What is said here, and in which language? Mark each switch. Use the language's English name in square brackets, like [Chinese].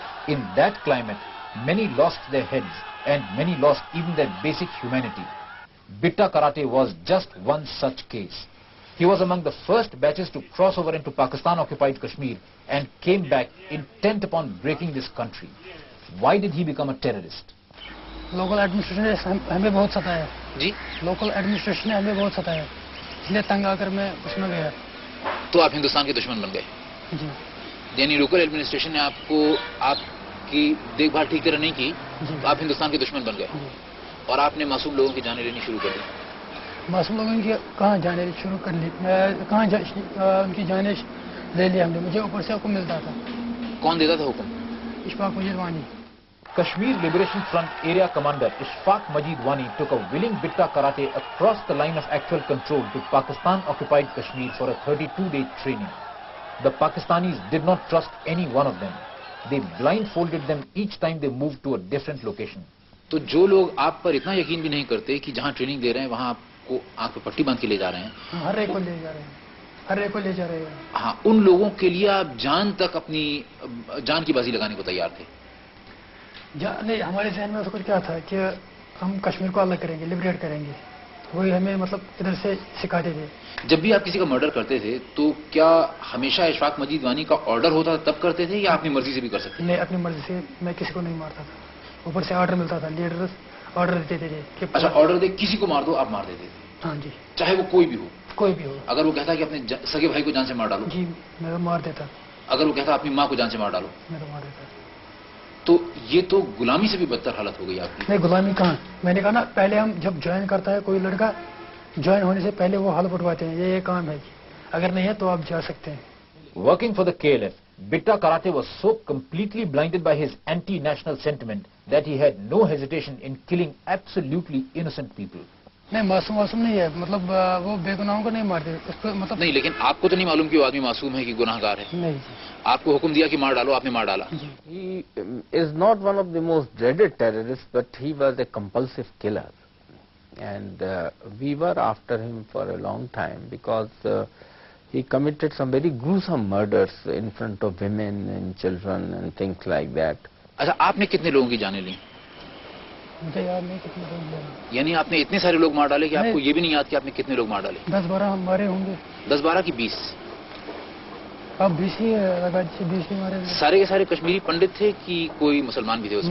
[English] In that climate, many lost their heads and many lost even their basic humanity. Bitta Karate was just one such case. He was among the first batches to cross over into Pakistan-occupied Kashmir and came back intent upon breaking this country. Why did he become a terrorist? Local administration [Hindi] ने हमें बहुत सताया जी. Local administration ने हमें बहुत सताया, इसलिए तंग आकर मैं उसमें गया. तो आप हिंदुस्तान के दुश्मन बन गए जी. यानी लोकल एडमिनिस्ट्रेशन ने आपकी देखभाल ठीक तरह नहीं की, तो आप हिंदुस्तान के दुश्मन बन गए और आपने मासूम लोगों की जानें लेनी शुरू कर दी. मासूम लोगों की कहाँ जाने शुरू कर ली, कहाँ उनकी जाने ले ली हमने. मुझे ऊपर से हुक्म मिलता था. कौन देता था हुक्म? इशफाक मजीद वानी. [English] Kashmir Liberation Front Area Commander Ishfaq Majid Wani took a willing Bitta Karate across the line of actual control to Pakistan-occupied Kashmir for a 32-day training. The Pakistanis did not trust any one of them. They blindfolded them each time they moved to a different location. [Hindi] तो जो लोग आप पर इतना यकीन भी नहीं करते कि जहां ट्रेनिंग दे रहे हैं वहां आपको आंख पे पट्टी बांध के ले जा रहे हैं, हर एक को ले जा रहे हैं, हर एक को ले जा रहे हैं. हाँ, उन लोगों के लिए आप जान तक अपनी जान की बाजी लगाने को तैयार थे. नहीं, हमारे जहन में उसको क्या था कि हम कश्मीर को अलग करेंगे, लिबरेट करेंगे. वही हमें मतलब इधर से सिखाते थे. जब भी आप किसी का मर्डर करते थे तो क्या हमेशा इशफाक मजीद वानी का ऑर्डर होता था तब करते थे या अपनी मर्जी से भी कर सकते थे? नहीं, अपनी मर्जी से. मैं किसी को नहीं मारता था. ऊपर से ऑर्डर मिलता था, लीडर ऑर्डर देते थे कि अच्छा, ऑर्डर दे किसी को मार दो, आप मार देते थे? हाँ जी. चाहे वो कोई भी हो? कोई भी हो. अगर वो कहता कि अपने सगे भाई को जान से मार डालो? जी, मैं मार देता. अगर वो कहता अपनी माँ को जान से मार डालो? मैं तो मार देता. तो ये तो गुलामी से भी बदतर हालत हो गई आपकी. नहीं, गुलामी कहाँ. मैंने कहा ना, पहले हम जब ज्वाइन करता है कोई लड़का, ज्वाइन होने से पहले वो हाल उठवाते हैं, ये काम है, अगर नहीं है तो आप जा सकते हैं. [English] Working for the KLF, Bitta Karate was so completely blinded by his anti-national sentiment that he had no hesitation in killing absolutely innocent people. [Hindi] नहीं, मासूम नहीं है, मतलब वो बेगुनाहों को नहीं मारते उसको. मतलब नहीं, लेकिन आपको तो नहीं मालूम कि वो आदमी मासूम है कि गुनाहगार है? नहीं. आपको हुक्म दिया कि मार डालो, आपने मार डाला. [English] He is not one of the most dreaded terrorists, but he was a compulsive killer, and we were after him for a long time because he committed some very gruesome murders in front of women and children and things like that. [Hindi] अच्छा, आपने कितने लोगों की जानें ली? मुझे याद नहीं कितने लोग मारे. यानी आपने इतने सारे लोग मार डाले कि आपको ये भी नहीं याद कि आपने कितने लोग मार डाले? 10-12 हमारे होंगे. 10-12 की 20? अब 20 ही लगा, 20 ही मारे. सारे के सारे कश्मीरी पंडित थे कि कोई मुसलमान भी थे उसमें?